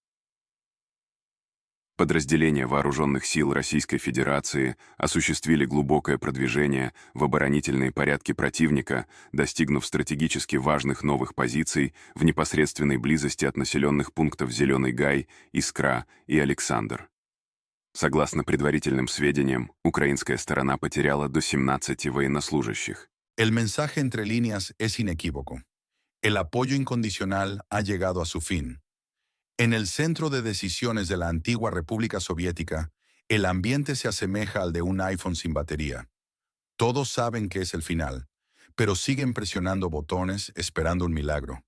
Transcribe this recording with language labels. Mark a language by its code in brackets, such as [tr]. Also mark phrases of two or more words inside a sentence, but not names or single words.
[ru] Подразделения вооруженных сил Российской Федерации осуществили глубокое продвижение в оборонительные порядки противника, достигнув стратегически важных новых позиций в непосредственной близости от населенных пунктов Зеленый Гай, Искра и Александр. Согласно предварительным сведениям, украинская сторона потеряла до 17 военнослужащих. [es] El mensaje entre líneas es inequívoco. El apoyo incondicional ha llegado a su fin. En el centro de decisiones de la antigua República Soviética, el ambiente se asemeja al de un iPhone sin batería. Todos saben que es el final, pero siguen presionando botones esperando un milagro.